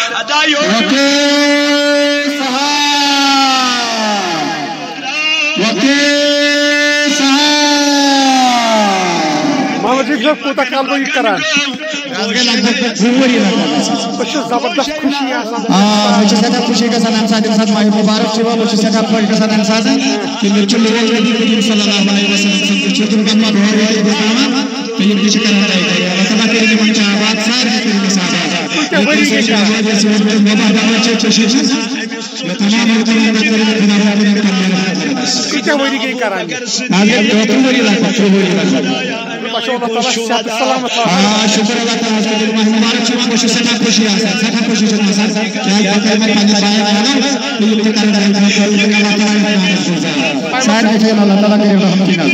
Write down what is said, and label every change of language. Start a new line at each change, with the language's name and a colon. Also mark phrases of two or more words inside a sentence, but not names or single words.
Kashmiri: محمد شفیع صاحب کوتاہ کال گوٚو یہِ کران بہٕ چھُس زبردست خوشی آسان بہٕ چھُس سٮ۪ٹھاہ خوشی گژھان اَمہِ ساتہٕ ییٚمہِ ساتہٕ ماہِ مُبارک چھُ یِوان بہٕ چھُس سٮ۪ٹھاہ خۄش گژھان اَمہِ ساتہٕ کہِ مےٚ چھُ لوگ نبی کریم
Arabic: صلی اللہ علیہ وسلم
Kashmiri: سُنٛد چھُ تِم پَنُن دۄہ ییٚتہِ گُزاران تہٕ یِم تہِ چھِ کران تۄہہِ گرِ اللہ تعالیٰ کٔرِنۍ یِمن چھِ آباد سارنٕے کٔرِنۍ أسۍ آباد کۭتیاہ ؤری گٔے کران شکر اللہ تعالیٰ ماہِ مُبارک چھُ یِوان بہٕ چھُس سٮ۪ٹھاہ خوشی آسان سٮ۪ٹھاہ خوشی چھِ آسان کیٛازِ بہٕ کَرٕ مےٚ پنٛنہِ بایَن وَنو تہٕ یِم تہِ کَرن سارنٕے تھٲیِن اللہ تعالیٰ کٔرِنۍ رحمتٕے نظر